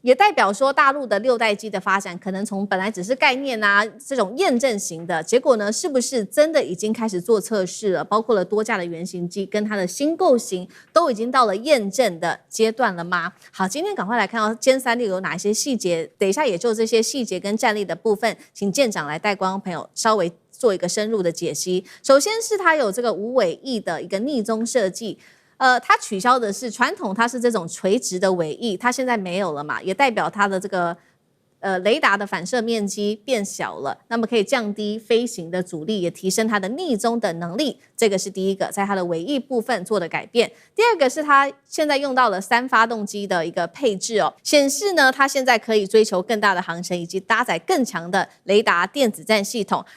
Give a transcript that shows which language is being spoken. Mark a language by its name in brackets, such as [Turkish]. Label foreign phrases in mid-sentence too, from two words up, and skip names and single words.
[Chinese] 也代表說大陸的6代機的發展可能從本來只是概念啊這種驗證型的，結果呢是不是真的已經開始做測試了？包括了多架的原型機跟它的新構型都已經到了驗證的階段了嗎？好，今天趕快來看到歼360有哪一些細節，等一下也就這些細節跟戰力的部分，請艦長來帶觀眾朋友稍微做一個深入的解析。首先是它有這個無尾翼的一個逆蹤設計。它取消的是傳統，它是這種垂直的尾翼，它現在沒有了嘛，也代表它的這個雷達的反射面積變小了，那麼可以降低飛行的阻力，也提升它的逆蹤的能力。這個是第一個，在它的尾翼部分做的改變。第二個是它現在用到了3發動機的一個配置哦，顯示呢它現在可以追求更大的航程，以及搭載更強的雷達電子戰系統。